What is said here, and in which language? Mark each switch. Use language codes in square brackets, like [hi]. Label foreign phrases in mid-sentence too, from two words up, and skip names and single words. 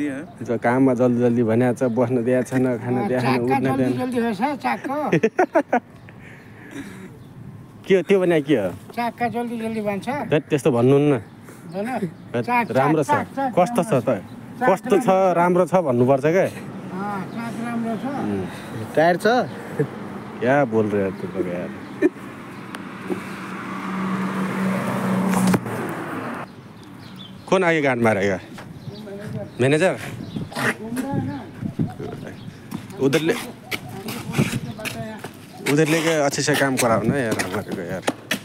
[ne] काममा जल्दी भनेको छ बस्न दिएको छैन खान दिएको छैन उठ्न दिएन के त्यो भने के हो चाक्का जल्दी भन्छ त्यस्तो भन्नुहुन्न राम्रो छ कस्तो छ त कस्तो छ राम्रो छ भन्नुपर्छ क्या राम्रो छ टायर छ [hi] क्या बोल रहे हो तुम लोग यार कौन आगे गांड मारेगा मैनेजर उधर लेके अच्छे से काम कराओ ना यार हमारे को यार